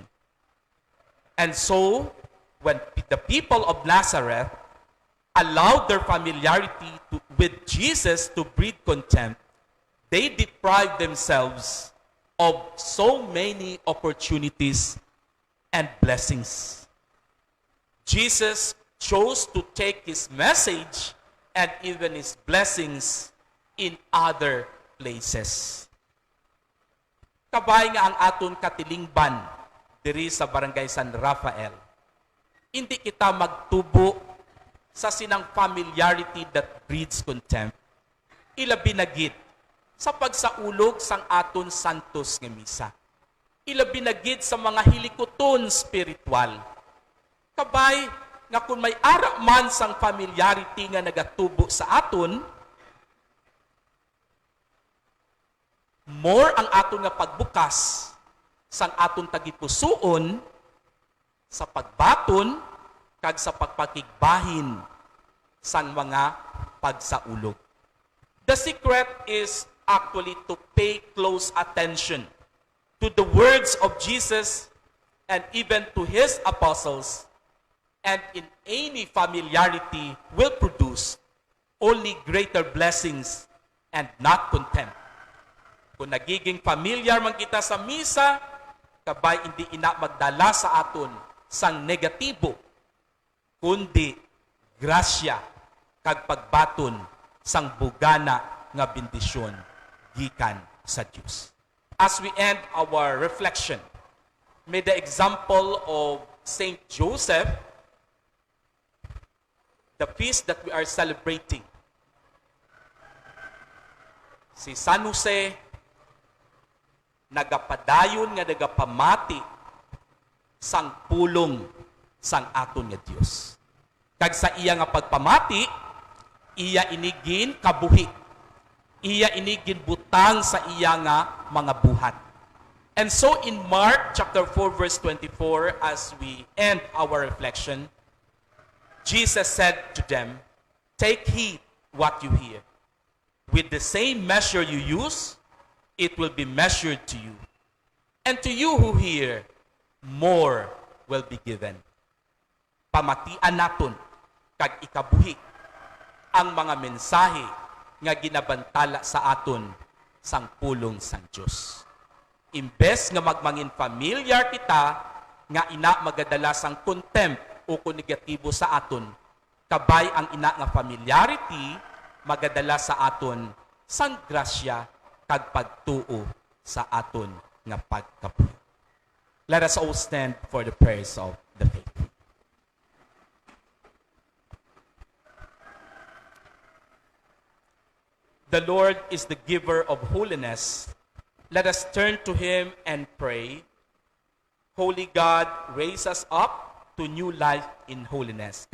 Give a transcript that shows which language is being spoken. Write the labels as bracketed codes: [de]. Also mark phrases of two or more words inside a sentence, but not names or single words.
[en] And so, when the people of Nazareth allowed their familiarity with Jesus to breed contempt, they deprived themselves of so many opportunities and blessings. Jesus chose to take his message and even his blessings in other places. [hil] Kabay nga ang aton katilingban diri sa Barangay San Rafael. Hindi kita magtubo sa sinang [en] familiarity that breeds contempt. [hil] Ilabi na gid sa pagsaulog sang aton santos nga misa. Ilabi na gid sa mga hilikoton spiritual. Kabay nga kung may ara man sang familiarity nga nagatubo sa aton, more ang aton nga pagbukas sang aton tagipusoon sa pagbaton kag sa pagpakigbahin sang mga pagsaulog. [en] The secret is actually to pay close attention to the words of Jesus and even to his apostles, and in any familiarity will produce only greater blessings and not contempt. [hil] Kung nagiging familiar man kita sa misa, kabay hindi ina magdala sa aton sang negatibo, kundi grasya kag pagbaton sang bugana nga bendisyon gikan sa Dios. [en] As we end our reflection, may the example of Saint Joseph, the feast that we are celebrating, [hil] si San Jose, nagapadayon nga nagapamati sang pulong sang aton nga Dios. Kag sa iya nga pagpamati, iya inigin kabuhi. Iya inigin butang sa iya nga mga buhat. [en] And so in Mark chapter 4 verse 24, as we end our reflection, Jesus said to them, "Take heed what you hear. With the same measure you use, it will be measured to you. And to you who hear, more will be given." [hil] Pamatian naton kag ikabuhi ang mga mensahe nga ginabantala sa aton sang pulong sang Dios. Imbes nga magmangin familiar kita nga ina magadala sang contempt o kung negatibo sa aton, kabay ang ina nga familiarity magadala sa aton sang grasya kag pagtuo sa aton nga pagkabuhi. [en] Let us all stand for the prayers of the faith. The Lord is the giver of holiness. Let us turn to Him and pray. Holy God, raise us up to new life in holiness.